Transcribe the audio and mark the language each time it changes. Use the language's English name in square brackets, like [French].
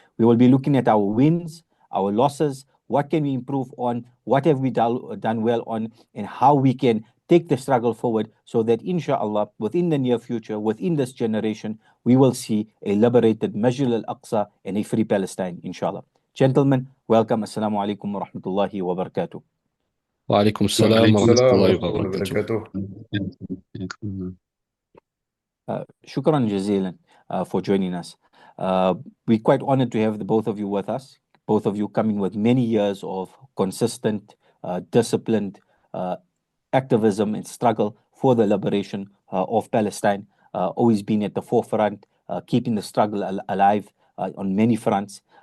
[English] We will be looking at our wins, our losses, what can we improve on, what have we done well on, and how we can take the struggle forward so that inshallah, within the near future, within this generation, we will see a liberated Masjid al-Aqsa and a free Palestine, inshallah. Gentlemen, welcome. [Arabic] Assalamu alaikum wa rahmatullahi wa barakatuh. وعليكم السلام ورحمة الله وبركاته. Shukran jazilan [English] for joining us. We're quite honored to have the both of you with us, both of you coming with many years of consistent, disciplined activism and struggle for the liberation of Palestine, always been at the forefront, keeping the struggle alive on many fronts.